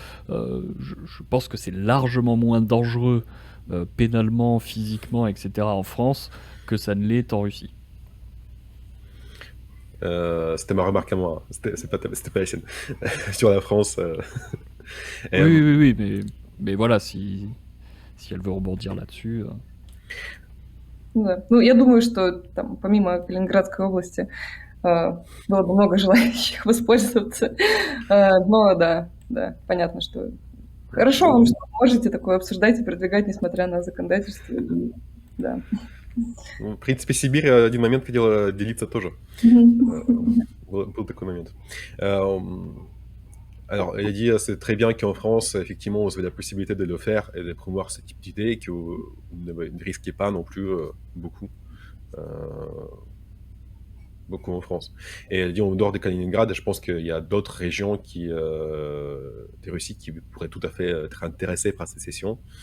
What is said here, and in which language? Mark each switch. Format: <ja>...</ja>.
<fr>Je pense que c'est largement moins dangereux pénalement, physiquement, etc., en France que ça ne l'est en Russie. C'était ma remarque à moi, c'était pas la sienne. Sur la France. Oui, mais voilà, si elle veut rebondir là-dessus.</fr> <ru>Да. Ну, я думаю, что там, помимо Калининградской области, было бы много желающих воспользоваться. Но да, понятно, что хорошо вам, что можете такое обсуждать и продвигать, несмотря на законодательство. Да. В принципе, Сибирь один момент хотела делиться тоже. Был такой момент.</ru> <fr>Alors, elle a dit, c'est très bien qu'en France, effectivement, vous avez la possibilité de le faire et de promouvoir ce type d'idée et que vous ne risquez pas non plus beaucoup en France. Et elle dit, en dehors de Kaliningrad, je pense qu'il y a d'autres régions des Russies qui pourraient tout à fait être intéressées par ces sessions.</fr>